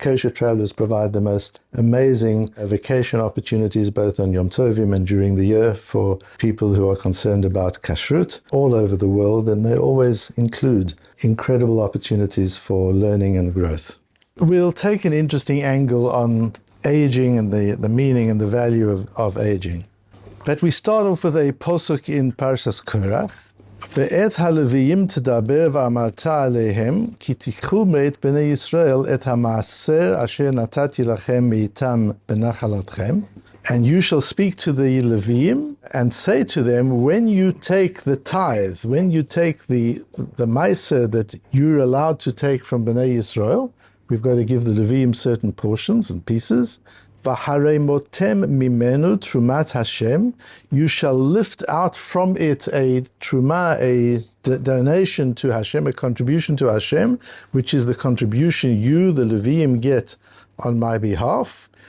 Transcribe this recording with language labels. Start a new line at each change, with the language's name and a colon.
English: Kosher Travelers provide the most amazing vacation opportunities both on Yom Tovim and during the year for people who are concerned about kashrut all over the world, and they always include incredible opportunities for learning and growth. We'll take an interesting angle on aging and the meaning and the value of aging. But we start off with a posuk in Parshas Korach.
Hebrew: ואת הלוויים תדבר ואמרת עליהם, כי תיקחו מאת בני ישראל את המעשר אשר נתתי לכם מאיתם בנחלתכם.
English: And you shall speak to the Levim and say to them, when you take the tithe, when you take the maaser that you're allowed to take from Bnei Yisrael, we've got to give the Levim certain portions and pieces.
Hebrew: V'haremotem mimenu trumat Hashem,
English: you shall lift out from it a truma, a donation to Hashem, a contribution to Hashem, which is the contribution you, the Levim, get on my behalf.